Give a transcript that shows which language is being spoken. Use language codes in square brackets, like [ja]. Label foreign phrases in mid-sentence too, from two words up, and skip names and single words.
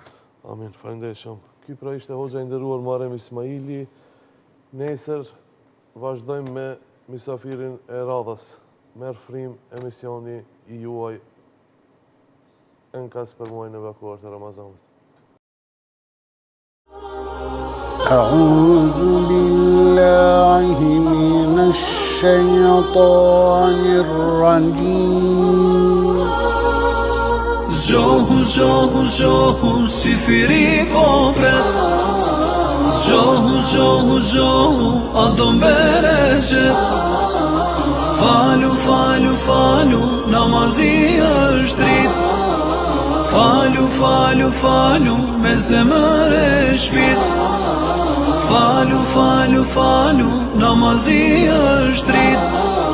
[sq] Amin, faleminderit shumë. Ky pra ishte hoxha i nderuar Muharrem Ismaili. Nesër vazhdojmë me misafirin e radhës. Merr frim emisioni i juaj enkas për muajin e bekuar të Ramazanit. [ar] أعوذ بالله من الشيطان الرجيم [sq] Zgjohu si firi kopret Zgjohu a do mbereqet Falu, namazi është drit Falu, me zemër e shpit Falu, namazi është drit